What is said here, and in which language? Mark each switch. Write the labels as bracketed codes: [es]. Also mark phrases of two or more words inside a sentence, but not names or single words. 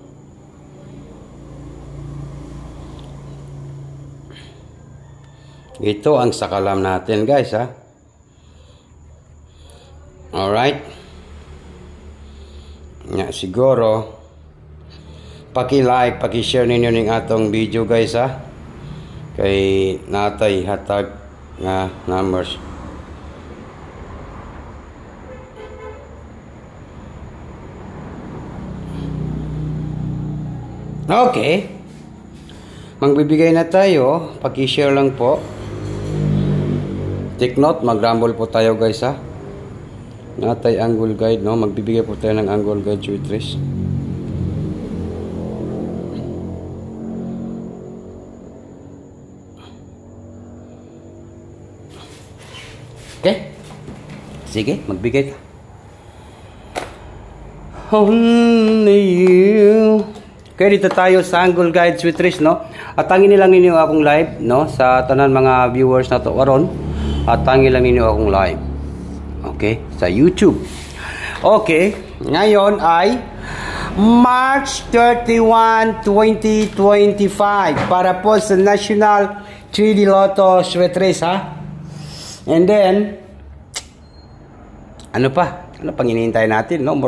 [tl] Ito ang sakalam natin guys ha. [ceb] Alright. Nga siguro paki-like, paki-share ninyo ning atong video guys ha. Kay natay hatag nga numbers. Okay. [tl] Magbibigay na tayo, paki-share lang po. [en] Take note, [tl] mag-rumble po tayo guys ha. Natay [en] angle guide, [tl] no? Magbibigay po tayo ng [en] angle guide with trace. [tl] Okay? Sige, magbigay ka. [en] Only you. [tl] Okay, dito tayo sa [en] angle guide with trace, [tl] no? [ceb] At tangin nilang ninyo akong live, no? Sa tanan mga viewers na to karon. At tangin lang ninyo akong live. Okay, sa YouTube. [tl] Okay, ngayon ay March 31, 2025 para po sa National 3D Lotto Sweat Race ha. [en] And then [tl] ano pa? Ano pang hinihintay natin, no?